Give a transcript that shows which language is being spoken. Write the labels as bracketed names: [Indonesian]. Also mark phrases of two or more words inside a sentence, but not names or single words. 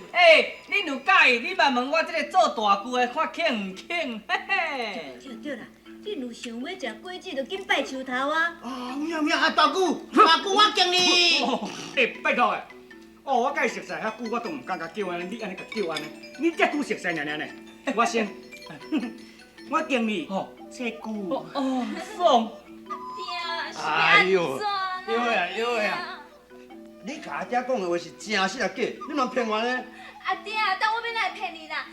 [Min Nan Chinese] 恁有介意？你莫问我这个做大舅的看肯唔肯？嘿。对啦。你若想要食果子，就紧拜树头啊！有影，大舅，我敬你。拜托诶，我甲伊熟悉遐久，我都唔敢甲叫安尼，你安尼甲叫安尼，你遮久熟悉呢？我先，我敬你，这久。爽。哎呦，有呀！你甲阿爹讲的话是真实啊假？你莫骗我呢？阿爹，当我要来骗你啦？